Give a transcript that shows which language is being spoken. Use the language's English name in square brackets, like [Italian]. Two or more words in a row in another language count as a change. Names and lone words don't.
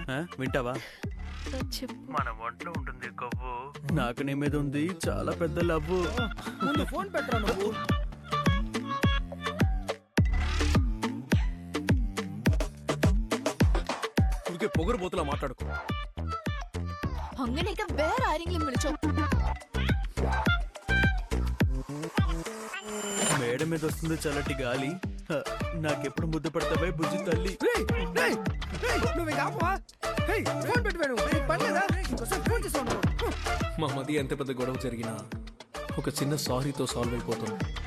[Telugu] వింటావా? మన ఒంట్లో ఉంటుంది కొవ్వు, నాకు నీ మీద ఉంది చాలా పెద్ద లవ్వు. ఫోన్ పెట్టరా నువ్వు. ఊరికే పొగరు బోతులా మాట్లాడుకో. [Malayalam] അങ്ങനെയൊക്കെ വേറെ ആരെങ്കിലും വിളിച്ചോ? [Telugu] మేడ మీద వస్తుంది చల్లటి గాలి, నాకెప్పుడు ముద్దు పెడతావే బుజ్జి తల్లి. నువ్వు కాపా ఫోన్ పెట్టాను, పర్లేదా? ఇంకోసారి ఫోన్ చేసాను. మా మధ్య ఎంత పెద్ద గొడవ జరిగినా ఒక చిన్న సారీతో సాల్వ్ అయిపోతుంది.